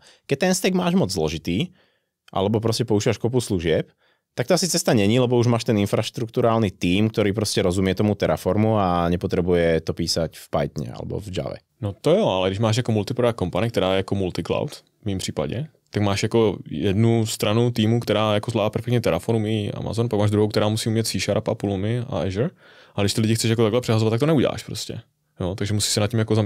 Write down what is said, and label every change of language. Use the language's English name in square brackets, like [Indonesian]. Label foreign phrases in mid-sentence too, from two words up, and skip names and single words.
[Slovak] Keď ten stack máš moc zložitý, alebo proste používaš kopu služieb, tak to asi cesta není, lebo už máš ten infraštruktúrálny tím, ktorý proste rozumie tomu Terraformu a nepotrebuje to písať v Pythone alebo v Java. [Czech] No to jo, ale když máš jako [English] multiproduct company, [Czech] která je jako multicloud, v mém případě, tak máš jako jednu stranu týmu, která jako zvládá perfektně Terraform i Amazon, pak máš druhou, která musí umět C Sharp a Pulumi a Azure, a když ty lidi chceš jako takhle přehazovat, tak to neuděláš prostě. Jo, takže musíš se nad tím jako zamyslet.